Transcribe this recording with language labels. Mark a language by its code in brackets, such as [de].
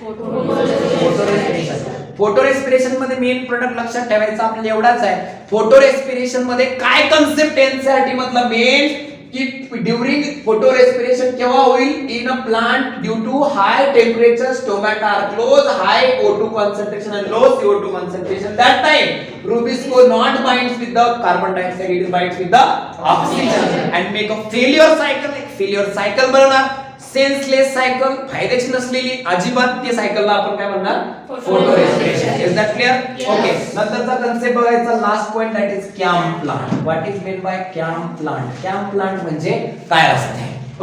[mr] Photo respiration. Photo respiration मध्ये main product लक्षात ठेवायचा आपल्याला एवढाच आहे. फोटो रेस्पिरेशन मध्ये काय कन्सेप्ट एनसीईआरटी मधला मेन की ड्यूरिंग फोटो रेस्पिरेशन केव्हा होईल? [en] In a plant due to high temperature stomata are close, high O2 concentration and low CO2 concentration. That time Rubisco not binds with the carbon dioxide, it binds with the oxygen and make a failure cycle. [mr] एक failure cycle बनवणार. Senseless cycle, फायद्याची नसलेली अजिबात ते सायकलला आपण काय म्हणणार? Photo respiration. [en] Is that clear? [mr] Okay, नंतरचा कन्सेप्ट बघायचा last point that is camp plant. [en] What is mean by camp plant? [mr] Camp plant म्हणजे काय असते?